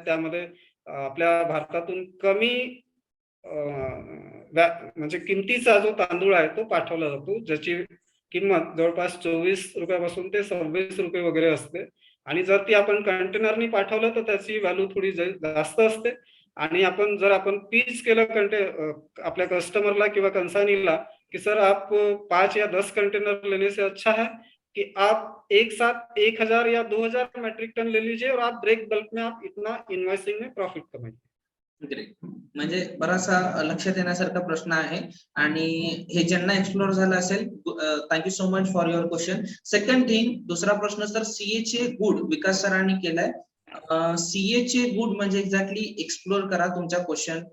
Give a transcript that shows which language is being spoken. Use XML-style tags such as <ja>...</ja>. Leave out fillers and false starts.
<mr>त्यामध्ये आपल्या भारतातून कमी म्हणजे किमतीचा जो तांदूळ आहे तो पाठवला जातो, ज्याची किंमत जवळपास 24 रुपयापासून ते 26 रुपये वगैरे असते. आणि जर ती आपण कंटेनरनी पाठवलं तर त्याची व्हॅल्यू थोडी जास्त असते. आणि जर आपण पीच केलं आपल्या कस्टमरला किंवा कन्साइनीला कि</mr> <hi>सर आप 5 या 10 कंटेनर लेने से अच्छा है कि आप एक साथ 1,000 या 2,000 मेट्रिक टन ले लीजिए और आप ब्रेक बल्क में आप इतना इन्वॉइसिंग में प्रॉफिट कमाइए.</hi> <en>Great.</en> <mr>म्हणजे बराचसा लक्षात येण्यासारखा प्रश्न आहे आणि हे ज्यांना एक्सप्लोर झालं असेल,</mr> <en>Thank you so much for your question. Second thing,</en> <mr>दुसरा प्रश्न सर, सीए चे गुड विकास सरांनी केलाय. सीए चे गुड म्हणजे एक्झॅक्टली एक्सप्लोर करा तुमच्या क्वेश्चन.</mr>